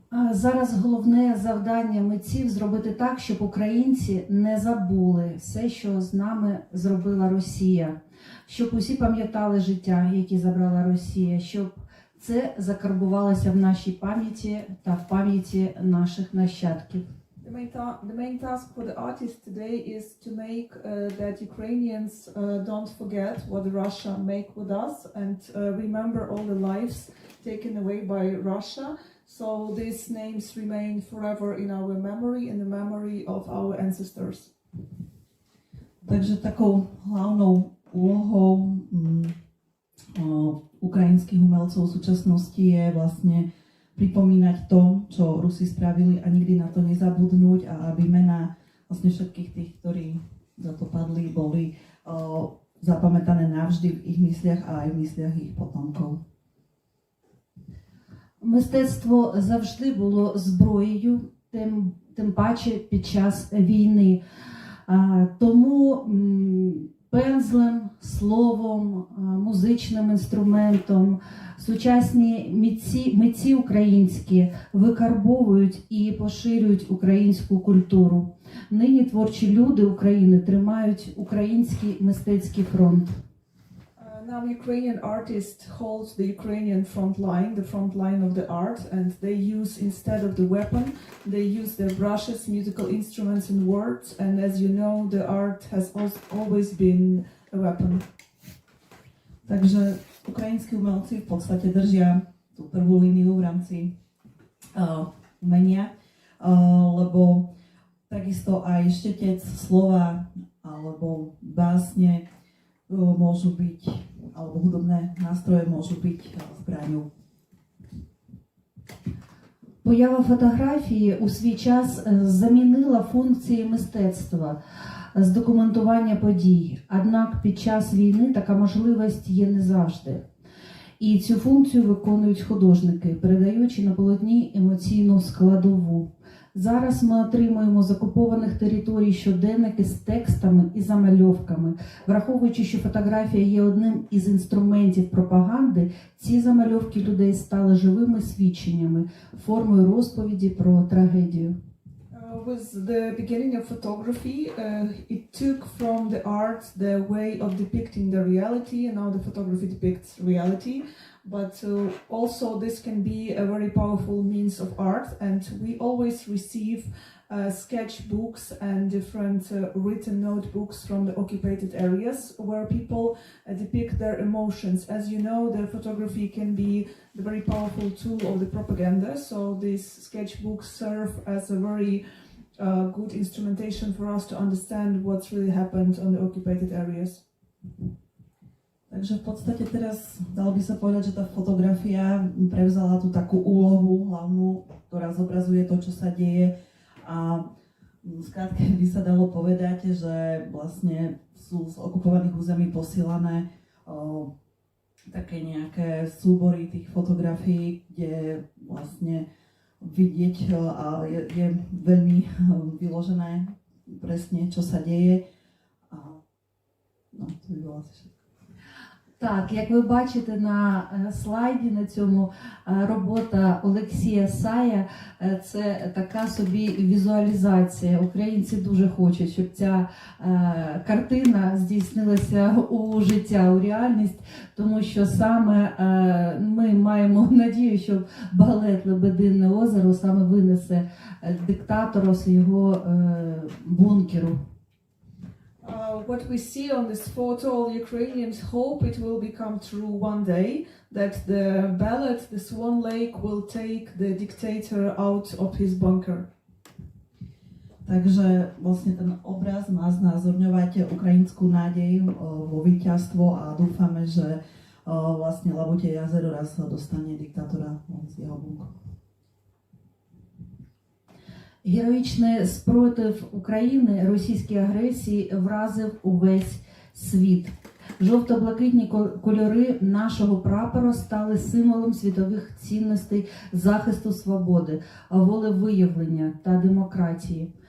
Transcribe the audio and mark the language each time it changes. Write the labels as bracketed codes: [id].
[uk] Зараз головне завдання митців зробити так, щоб українці не забули все, що з нами зробила Росія, щоб усі пам'ятали життя, які забрала Росія, щоб це закарбувалося в нашій пам'яті та в пам'яті наших нащадків. [en] The main task for the artist today is to make that Ukrainians don't forget what Russia make with us and remember all the lives taken away by Russia. So these names remain forever in our memory, in the memory of our ancestors. [sk] Takže takou hlavnou úlohou ukrajinských umelcov v súčasnosti je vlastne pripomínať to, čo Rusi spravili a nikdy na to nezabudnúť a aby mená vlastne všetkých tých, ktorí za to padli, boli zapamätané navždy v ich mysliach a aj v mysliach ich potomkov. [uk] Мистецтво завжди було зброєю, тим паче під час війни. Тому пензлем, словом, музичним інструментом сучасні митці українські викарбовують і поширюють українську культуру. Нині творчі люди України тримають український мистецький фронт. [en] Now Ukrainian artists hold the Ukrainian front line of the art, and they use, instead of the weapon, they use their brushes, musical instruments and words, and as you know, the art has always been a weapon. [sk] Takže ukrajinskí umelci v podstate držia tú prvú líniu v rámci umenia, lebo takisto aj štetec, slova alebo básne môžu byť, alebo hudobné nástroje môžu byť zbraňou. [uk] Поява фотографії у свій час замінила функції мистецтва з документування подій. Однак під час війни така можливість є не завжди. І цю функцію виконують художники, передаючи на полотні емоційну складову. Зараз ми отримуємо з окупованих територій щоденники з текстами і замальовками. Враховуючи, що фотографія є одним із інструментів пропаганди, ці замальовки людей стали живими свідченнями, формою розповіді про трагедію. [en] With the beginning of photography, it took from the art the way of depicting the reality, and now the photography depicts reality. But also this can be a very powerful means of art, and we always receive sketchbooks and different written notebooks from the occupied areas where people depict their emotions. As you know, the photography can be the very powerful tool of the propaganda, so these sketchbooks serve as a very good instrumentation for us to understand what's really happened on the occupied areas. [sk] Takže v podstate teraz dalo by sa povedať, že tá fotografia prevzala tú takú úlohu hlavnú, ktorá zobrazuje to, čo sa deje. A skrátka by sa dalo povedať, že vlastne sú z okupovaných území posielané také nejaké súbory tých fotografií, kde vlastne vidieť a je veľmi vyložené presne, čo sa deje. A no, to by bolo asi všetko. [uk] Так, як ви бачите на слайді, на цьому робота Олексія Сая, це така собі візуалізація. Українці дуже хочуть, щоб ця картина здійснилася у життя, у реальність, тому що саме ми маємо надію, що балет «Лебедине озеро» саме винесе диктатора з його бункеру. [en] What we see on this photo, all Ukrainians hope it will become true one day, that the ballad, the Swan Lake, will take the dictator out of his bunker. [sk] Takže vlastne ten obraz má znázorňovať ukrajinskú nádej vo víťazstvo a dúfame, že vlastne Labutě jazero raz dostane diktátora z jeho bunku. [uk] Героїчний спротив України російській агресії вразив увесь світ. Жовто-блакитні кольори нашого прапора стали символом світових цінностей захисту свободи, волевиявлення та демократії.